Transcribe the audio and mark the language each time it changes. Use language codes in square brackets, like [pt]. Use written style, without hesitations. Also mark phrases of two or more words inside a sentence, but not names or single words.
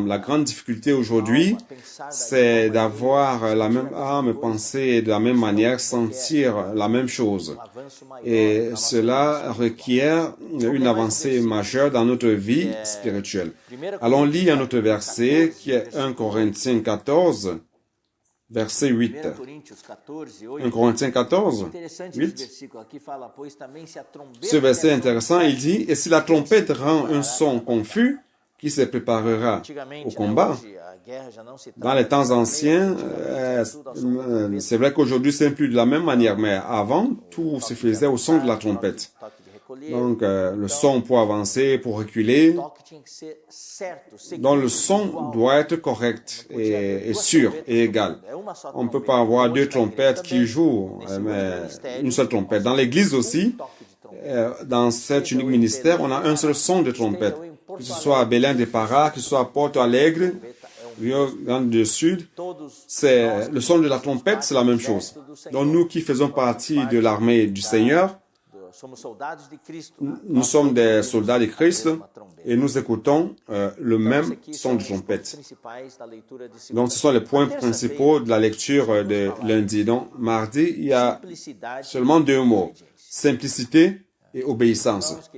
[fr] La grande difficulté aujourd'hui, c'est d'avoir la même âme, penser de la même manière, sentir la même chose. Et cela requiert une avancée majeure dans notre vie spirituelle. Allons lire un autre verset qui est 1 Corinthiens 14, verset 8. [pt] 1 Coríntios 14, 8. [fr] 1 Corinthiens 14, [pt] Interessante esse 8. versículo aqui, fala, pois também se a trombeta [fr] Ce verset der est intéressant, il dit, « Et si la trompette rend un son confus, qui se préparera au [pt] antigamente, [fr] combat ?» [pt] hoje, a guerra já não se [fr] Dans les temps anciens, c'est vrai qu'aujourd'hui c'est plus de la même manière, mais avant, tout se faisait au son de la trompette. [pt] toque de recolher, [fr] Donc, le son pour avancer, pour reculer. [pt] o toque tinha que ser certo, seguro, [fr] Donc, le son doit être correct et sûr et égal. On ne peut pas avoir deux trompettes qui jouent, mais une seule trompette. Dans l'église aussi, dans cet unique ministère, on a un seul son de trompette. Que ce soit à Belém de Pará, que ce soit à Porto Alegre, Rio Grande do Sud, c'est le son de la trompette, c'est la même chose. Donc nous qui faisons partie de l'armée du Seigneur, [pt] somos soldados de Cristo. [fr] nous sommes des soldats de Christ et nous écoutons le même son de trompette. Donc ce sont les points principaux de la lecture de lundi. Donc mardi, il y a seulement deux mots, simplicité et obéissance.